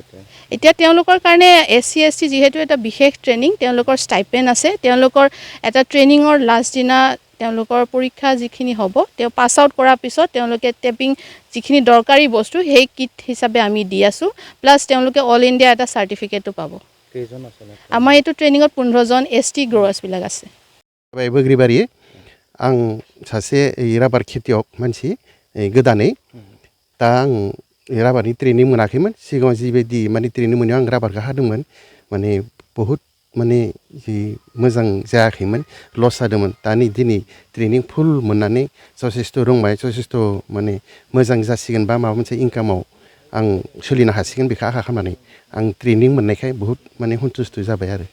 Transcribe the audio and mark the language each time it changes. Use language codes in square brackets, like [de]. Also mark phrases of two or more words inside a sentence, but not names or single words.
[as] এতিয়া তেওঁলোকৰ কাৰণে SC ST যিহেতু এটা বিশেষ ট্ৰেইনিং তেওঁলোকৰ ষ্টাইপেণ্ড আছে তেওঁলোকৰ এটা ট্ৰেইনিঙৰ লাষ্ট দিনা তেওঁলোকৰ পৰীক্ষা যিখিনি হ'ব তেওঁ পাছ আউট কৰাৰ পিছত তেওঁলোকে টেপিং যিখিনি দৰকাৰী বস্তু সেই কিট হিচাপে আমি দি আছোঁ প্লাছ তেওঁলোকে অল ইণ্ডিয়া এটা চাৰ্টিফিকেটো পাব কেইজন আছে আমাৰ এইটো ট্ৰেইনিঙত 15জন ST গ্ৰ'ৱাৰ্ছবিলাক আছে [brx] बोग्रिबारि आं सासे राबार खेतियक मानसि गोदानै दा आं राबारनि ट्रेनिं मोनाखैमोन सिगाङाव जिबायदि माने ट्रेनिं मोननायाव आं राबारखौ हादोंमोन माने बहुद माने जि मोजां जायाखैमोन लस जादोंमोन दानि दिनै [en] training full [brx] मोननानै जथेस्थ' रोंबाय जथेस्थ' माने मोजां जासिगोन बा माबा मोनसे इनकामाव आं सोलिनो हासिगोन बेखौ आखा खालामनानै आं ट्रेनिं मोननायखाय बहुद माने सन्तुष्ट जाबाय आरो